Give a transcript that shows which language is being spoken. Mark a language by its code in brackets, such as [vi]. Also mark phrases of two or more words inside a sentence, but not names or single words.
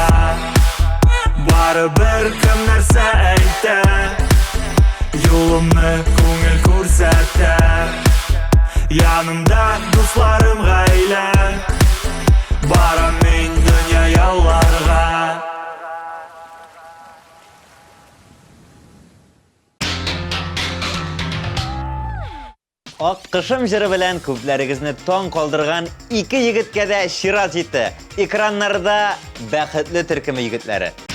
[uz] Baribir kim narsa aytar, yo'limni ko'ngil ko'rsatar. Yanimda do'stlarim g'ayla, boramen dunyo yo'llarga. [tt] Ак кышым жыры белән күпләрегезне таң калдырган ике егеткә дә чират җитте. Экраннарда бәхетле төркеме егетләре.